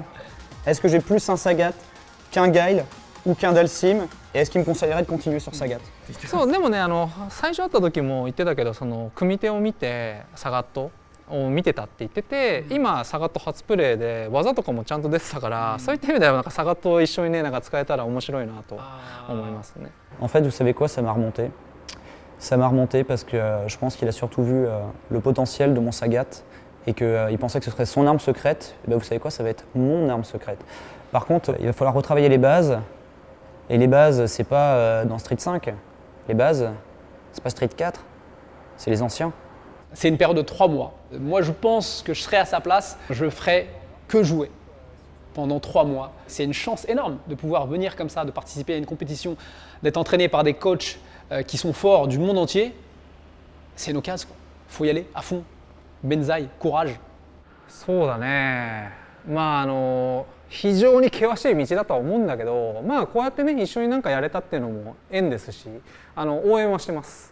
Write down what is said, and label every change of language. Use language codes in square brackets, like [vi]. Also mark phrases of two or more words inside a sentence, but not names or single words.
[fr] Est-ce que j'ai plus un Sagat qu'un Guile ou qu'un Dalsim? Et est-ce qu'il me conseillerait de continuer sur Sagat? [ja] そうでもね最初会った時も言ってたけどその組み手を見てサガットを見てたって言ってて、今サガット初プレイで技とかもちゃんと出てたから、そういった意味ではなんかサガットを一緒にねなんか使えたら面白いなと思いますね。 [fr] En fait, vous savez quoi, ça m'a remonté. Ça m'a remonté parce que je pense qu'il a surtout vu le potentiel de mon Sagat et qu'il pensait que ce serait son arme secrète. Et ben, vous savez quoi, ça va être mon arme secrète. Par contre, il va falloir retravailler les bases. Et les bases, c'est pas dans Street 5. Les bases, c'est pas Street 4. C'est les anciens. C'est une période de 3 mois. Moi, je pense que je serais à sa place, je ferais que jouer pendant 3 mois. C'est une chance énorme de pouvoir venir comme ça, de participer à une compétition, d'être entraîné par des coachs qui sont forts du monde entier. C'est une occasion. Il faut y aller à fond. Benzaï, courage. [ja] そうだね。まあ非常に険しい道だとは思うんだけど、まあこうやってね一緒になんかやれたっていうのも縁ですし、応援はしてます。